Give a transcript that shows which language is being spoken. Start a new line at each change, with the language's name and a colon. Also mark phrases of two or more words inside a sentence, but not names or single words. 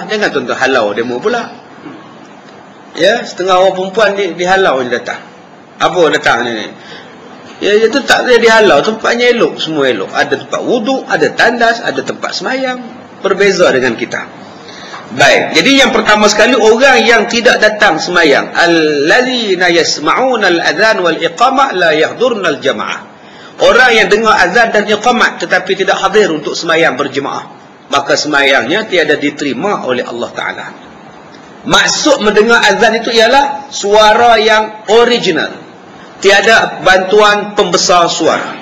Malay: Jangan tuan-tuan halau demo pula. Ya, setengah orang perempuan dihalau je datang. Apa datang ni? Ya, itu tak boleh dihalau, tempatnya elok, semua elok. Ada tempat wuduk, ada tandas, ada tempat sembahyang. Berbeza dengan kita. Baik, jadi yang pertama sekali, orang yang tidak datang sembahyang,
Arabic: الذين يسمعون الأذان والإقامة لا يحضرون الجماعة.
Malay: Orang yang dengar azan dan iqamat tetapi tidak hadir untuk sembahyang berjemaah, maka sembahyangnya tiada diterima oleh Allah Ta'ala. Maksud mendengar azan itu ialah suara yang original, tiada bantuan pembesar suara.